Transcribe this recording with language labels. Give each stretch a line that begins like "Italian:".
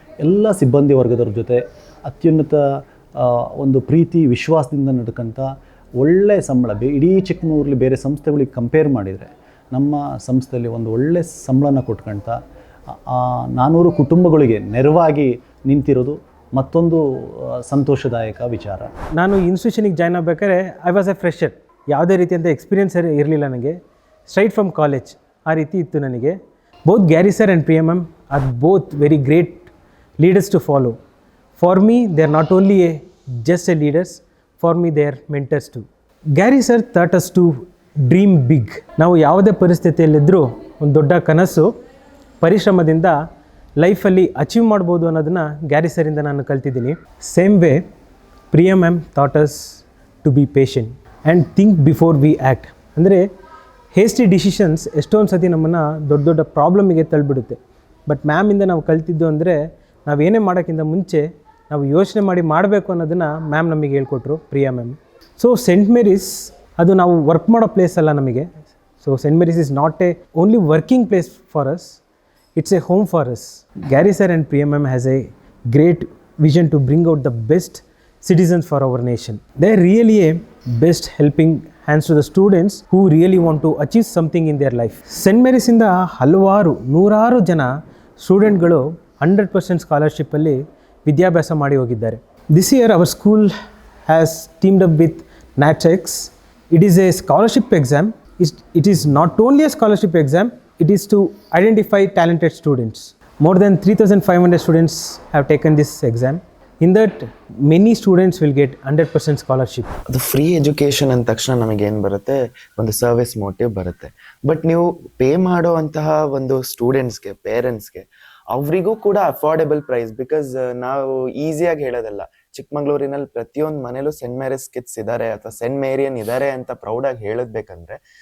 Kannada: ಎಲ್ಲ ಸಿಬ್ಬಂದಿ ವರ್ಗದವ್ರ ಜೊತೆ ಅತ್ಯುನ್ನತ ಒಂದು ಪ್ರೀತಿ ವಿಶ್ವಾಸದಿಂದ ನಡ್ಕಂಥ ಒಳ್ಳೆಯ ಸಂಬಳ, ಇಡೀ ಚಿಕ್ಕಮಗಳೂರಲ್ಲಿ ಬೇರೆ ಸಂಸ್ಥೆಗಳಿಗೆ ಕಂಪೇರ್ ಮಾಡಿದರೆ ನಮ್ಮ ಸಂಸ್ಥೆಯಲ್ಲಿ ಒಂದು ಒಳ್ಳೆಯ ಸಂಬಳನ ಕೊಟ್ಕೊಂತ 400 ಕುಟುಂಬಗಳಿಗೆ ನೆರವಾಗಿ ನಿಂತಿರೋದು ಮತ್ತೊಂದು ಸಂತೋಷದಾಯಕ ವಿಚಾರ. ನಾನು ಇನ್ಸ್ಟಿಟ್ಯೂಷನಿಗೆ ಜಾಯ್ನ್ ಆಗಬೇಕಾದ್ರೆ
English: I was a fresher.
Kannada: ಯಾವುದೇ ರೀತಿಯಂಥ ಎಕ್ಸ್ಪೀರಿಯನ್ಸ್ ಇರಲಿಲ್ಲ ನನಗೆ,
English: straight from college
Kannada: ಆ ರೀತಿ ಇತ್ತು ನನಗೆ.
English: Both Gary sir and Priya ma'am are both very great leaders to follow. For me they are not only just a leaders, for me they are mentors too. Gary sir taught us to dream big.
Kannada: ನಾವು ಯಾವುದೇ ಪರಿಸ್ಥಿತಿಯಲ್ಲಿದ್ದರೂ ಒಂದು ದೊಡ್ಡ ಕನಸು ಪರಿಶ್ರಮದಿಂದ ಲೈಫಲ್ಲಿ achieve ಮಾಡ್ಬೋದು ಅನ್ನೋದನ್ನು Gary ಸರಿಂದ ನಾನು ಕಲ್ತಿದ್ದೀನಿ.
English: Same way Priya ma'am taught us to be patient and think before we act.
Kannada: ಅಂದರೆ ಹೇಸ್ಟಿ ಡಿಸಿಷನ್ಸ್ ಎಷ್ಟೊಂದು ಸತಿ ನಮ್ಮನ್ನು ದೊಡ್ಡ ದೊಡ್ಡ ಪ್ರಾಬ್ಲಮಿಗೆ ತಳ್ಳಿಬಿಡುತ್ತೆ. ಬಟ್ ಮ್ಯಾಮಿಂದ ನಾವು ಕಲ್ತಿದ್ದು ಅಂದರೆ ನಾವೇನೇ ಮಾಡೋಕ್ಕಿಂತ ಮುಂಚೆ ನಾವು ಯೋಚನೆ ಮಾಡಿ ಮಾಡಬೇಕು ಅನ್ನೋದನ್ನು ಮ್ಯಾಮ್ ನಮಗೆ ಹೇಳ್ಕೊಟ್ರು, Priya ma'am. So scent Mary's ಅದು ನಾವು ವರ್ಕ್ ಮಾಡೋ ಪ್ಲೇಸ್ ಅಲ್ಲ ನಮಗೆ.
English: So Saint Mary's is not a only working place for us, it's a home for us. Gary sir and Priya ma'am has a great vision to bring out the best citizens for our nation. They are really a best helping hands to the students who really want to achieve something in their life. St.
Kannada: Mary's ಇಂದ ಹಲವಾರು 100 ಜನ ಸ್ಟೂಡೆಂಟ್ಗಳು 100% ಸ್ಕಾಲರ್ಶಿಪ್ಪಲ್ಲಿ ವಿದ್ಯಾಭ್ಯಾಸ ಮಾಡಿ ಹೋಗಿದ್ದಾರೆ.
English: This year our school has teamed up with NATEX. It is a scholarship exam. It is not only a scholarship exam, it is to identify talented students. More than 3,500 students have taken this exam. In that, many students will get 100% scholarship.
Kannada: ಅದು free education ಅಂದ ತಕ್ಷಣ ನಮಗೇನು ಬರುತ್ತೆ, ಒಂದು service motive ಬರುತ್ತೆ. But ನೀವು pay ಮಾಡೋ ಅಂತಹ ಒಂದು ಸ್ಟೂಡೆಂಟ್ಸ್ಗೆ, ಪೇರೆಂಟ್ಸ್ಗೆ, ಅವರಿಗೂ ಕೂಡ ಅಫೋರ್ಡೆಬಲ್ ಪ್ರೈಸ್. ಬಿಕಾಸ್ ನಾವು ಈಸಿಯಾಗಿ ಹೇಳೋದಲ್ಲ, ಚಿಕ್ಕಮಗಳೂರಿನಲ್ಲಿ ಪ್ರತಿಯೊಂದು ಮನೇಲೂ ಸೆಂಟ್ ಮೇರಿಸ್ ಕಿಡ್ಸ್ ಇದ್ದಾರೆ ಅಥವಾ ಸೆಂಟ್ ಮೇರಿಯನ್ ಇದ್ದಾರೆ ಅಂತ ಪ್ರೌಡಾಗಿ ಹೇಳಬೇಕಂದ್ರೆ